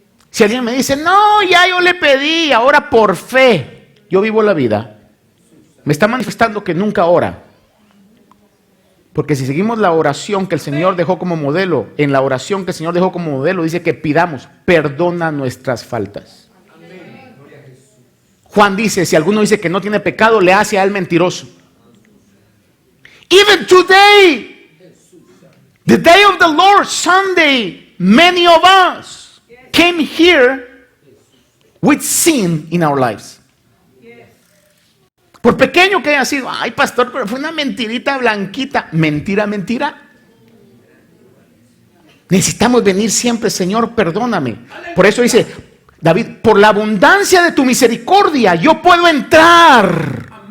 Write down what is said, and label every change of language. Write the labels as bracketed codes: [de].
[es] Si alguien me dice: no, ya yo le pedí, ahora por fe yo vivo la vida, me está manifestando que nunca ora. Porque si seguimos la oración que el Señor dejó como modelo, en la oración que el Señor dejó como modelo dice que pidamos: perdona nuestras faltas. Juan dice: si alguno dice que no tiene pecado, le hace a él mentiroso. [en] Even today, the day of the Lord, Sunday, many of us came here with sin in our lives. [es] Por pequeño que haya sido: ay, pastor, pero fue una mentirita blanquita. Mentira, mentira. Necesitamos venir siempre: Señor, perdóname. Por eso dice David: por la abundancia de tu misericordia, yo puedo entrar.